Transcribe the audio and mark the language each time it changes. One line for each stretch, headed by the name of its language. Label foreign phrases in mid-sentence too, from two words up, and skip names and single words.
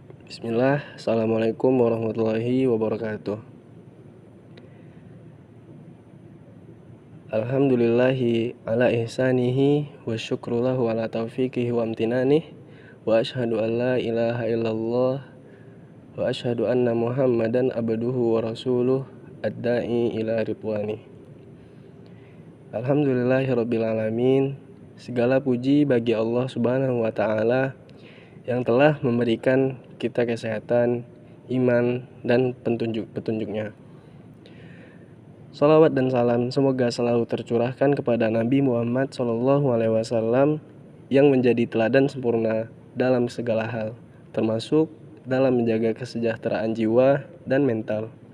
Arabic: بسم الله السلام عليكم ورحمة الله وبركاته. الحمد لله على إحسانه وشكر له على توفيقه وامتنانه وأشهد أن لا إله إلا الله وأشهد أن محمدا عبده ورسوله الداعي إلى رضوانه. الحمد لله رب العالمين.
Indonesian: Segala puji bagi Allah
Arabic: سبحانه وتعالى
Indonesian: yang telah memberikan kita kesehatan, iman, dan petunjuknya. Salawat dan salam semoga selalu tercurahkan kepada Nabi Muhammad SAW yang menjadi teladan sempurna dalam segala hal, termasuk dalam menjaga kesejahteraan jiwa dan mental.